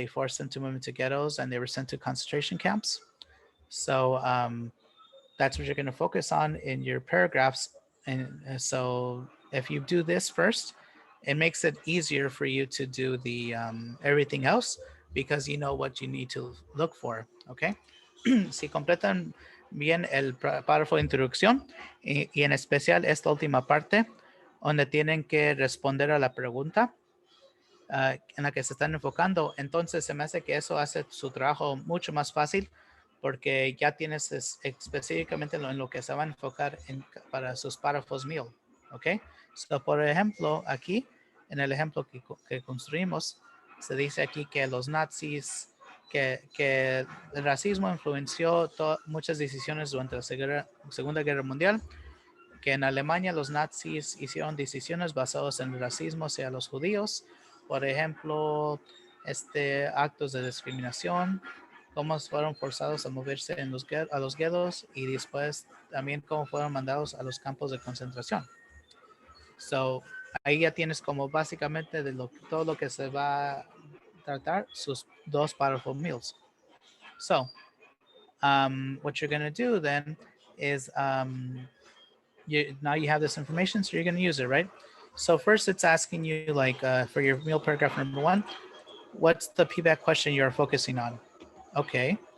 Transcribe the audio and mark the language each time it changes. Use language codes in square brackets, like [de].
[en] They forced them to move into ghettos and they were sent to concentration camps. So that's what you're going to focus on in your paragraphs. And so if you do this first, it makes it easier for you to do the everything else because you know what you need to look for. Okay. [es] Si completan bien el párrafo de introducción y en especial esta última parte donde tienen que responder a la pregunta en la que se están enfocando, entonces se me hace que eso hace su trabajo mucho más fácil porque ya tienes específicamente en lo que se va a enfocar para sus párrafos meal, ¿ok? So, por ejemplo, aquí, en el ejemplo que construimos, se dice aquí que los nazis, que el racismo influenció muchas decisiones durante la Segunda Guerra Mundial, que en Alemania los nazis hicieron decisiones basadas en el racismo hacia los judíos, por ejemplo, actos de discriminación, cómo fueron forzados a moverse a los guetos y después también cómo fueron mandados a los campos de concentración. So, ahí ya tienes como básicamente todo lo que se va a tratar, sus dos powerful meals. [en] So, what you're going to do then is now you have this information, so you're going to use it, right? So first it's asking you like for your meal paragraph number 1, what's the PBAT question you're focusing on? Okay.